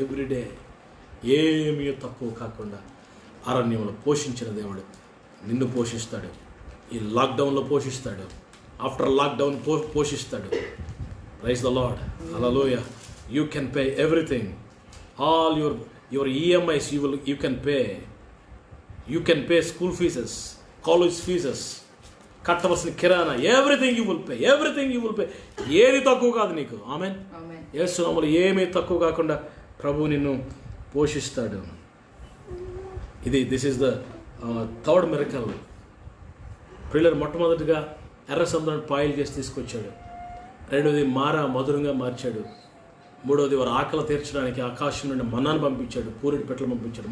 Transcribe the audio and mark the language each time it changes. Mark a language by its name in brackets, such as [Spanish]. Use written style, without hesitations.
[Telugu] Everyday ఏమీ తక్కువ కాకుండా అరణ్యంలో పోషించిన దేవుడు నిన్ను పోషిస్తాడు. ఈ లాక్డౌన్లో పోషిస్తాడు, [English] after lockdown [Telugu] పోషిస్తాడు. [English] Praise the Lord, hallelujah. You can pay everything, all your EMIs you can pay. You can pay school fees, college fees, [Telugu] కట్టవలసిన కిరాణా, [English] Everything you will pay. [Telugu] ఏది తక్కువ కాదు నీకు. ఆమేన్. యేసు నామములో ఏమీ తక్కువ కాకుండా ప్రభువు నిన్ను పోషిస్తాడు. [English] This is the third miracle. [Telugu] ప్రియులారా, మొట్టమొదటిగా ఎర్ర సముద్రాన్ని పాయలు చేసి తీసుకొచ్చాడు. రెండోది మధురంగా మార్చాడు. మూడోది వారి ఆకలి తీర్చడానికి ఆకాశం నుండి మన్నాను పంపించాడు, పూరెడు పెట్టలు పంపించాడు.